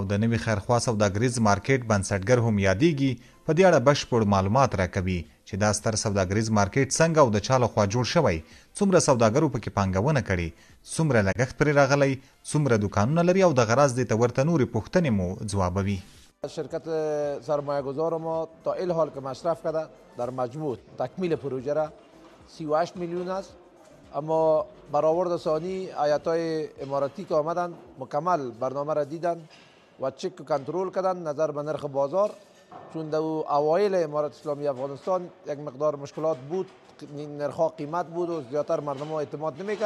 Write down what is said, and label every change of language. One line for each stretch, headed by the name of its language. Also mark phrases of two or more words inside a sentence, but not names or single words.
Pashto: د نوي خیرخوا سوداګریز مارکیټ بنسټګر هم یادېږي، په دې اړه بشپړ معلومات راکوي چې دا ستر سوداګریز مارکیټ څنګه او د چا لخوا جوړ شوی، څومره سوداګرو پکې پانګونه کړې، څومره لګښت پرې راغلی، څومره دوکانونه لري او دغه راز دې ته ورته نورې پوښتنې مو ځوابوي.
Persian: شرکت سرمایه گذار ما تا این حال که مصرف کرده در مجموع تکمیل پروژه را 38 میلیون است، اما برآورد ثانی هیئت‌های اماراتی که آمدن مکمل برنامه را دیدن و چک و کنترل کردن نظر به نرخ بازار، چون در اوایل امارات اسلامی افغانستان یک مقدار مشکلات بود، نرخ‌ها قیمت بود و زیاتر مردم اعتماد نمی‌کرد.